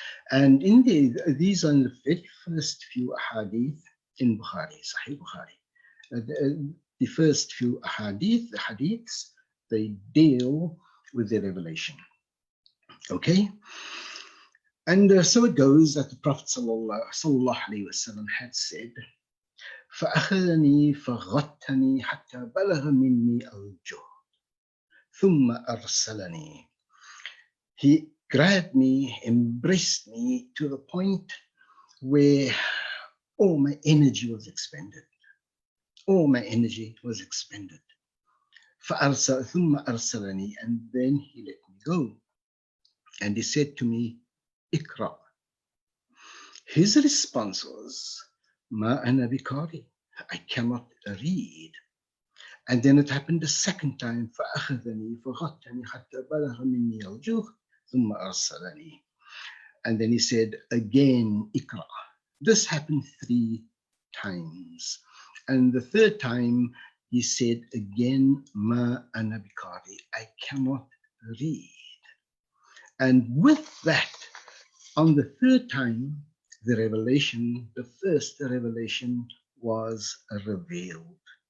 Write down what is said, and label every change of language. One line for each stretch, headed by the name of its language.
English: And these are the very first few ahadith in Bukhari, Sahih Bukhari. The first few hadiths, they deal with the revelation. Okay? And so it goes that the Prophet sallallahu alaihi wasallam had said,
Arabic: فأخذني فغتني حتى بلغ مني الجهد ثم أرسلني.
English: He grabbed me, embraced me to the point where all my energy was expended. All my energy was expended.
Arabic: ثم أرسلني,
English: and then he let me go. And he said to me, Iqra. His response was,
Arabic: Ma ana bikari,
English: I cannot read. And then it happened a second time,
Arabic: فأخذني فغتني حتى بلغ مني الجهد ثم أرسلني.
English: And then he said again, Iqra. This happened 3 times. And the third time he said again,
Arabic: Ma ana bikari,
English: I cannot read. And with that, on the third time, the revelation, the first revelation was revealed.